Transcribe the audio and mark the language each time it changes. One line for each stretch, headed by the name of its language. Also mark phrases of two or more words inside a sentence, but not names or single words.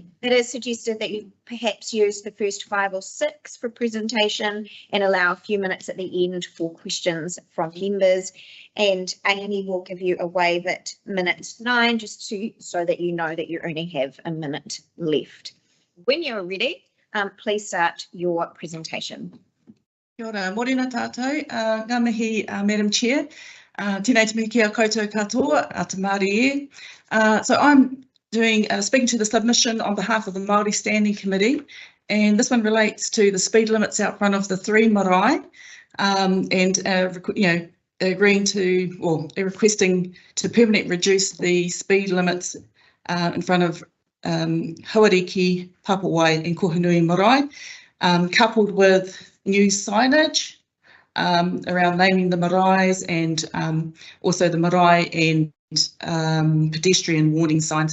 English: It is suggested that you perhaps use the first 5 or 6 for presentation and allow a few minutes at the end for questions from members. And Amy will give you a wave at minute 9, just so that you know that you only have a minute left. When you're ready, please start your presentation.
Māori: Kia ora, morena tātou, ngā mihi,
English: Madam Chair.
Māori: Tēnei te mihi kia koutou katoa, te Māori e.
English: So I'm doing, speaking to the submission on behalf of the Māori Standing Committee, and this one relates to the speed limits out front of the 3 marae, and agreeing to, or requesting to permanently reduce the speed limits in front of Hauriki, Papawai and Kohanui marae, coupled with new signage around naming the maraes and also the marae and pedestrian warning signs.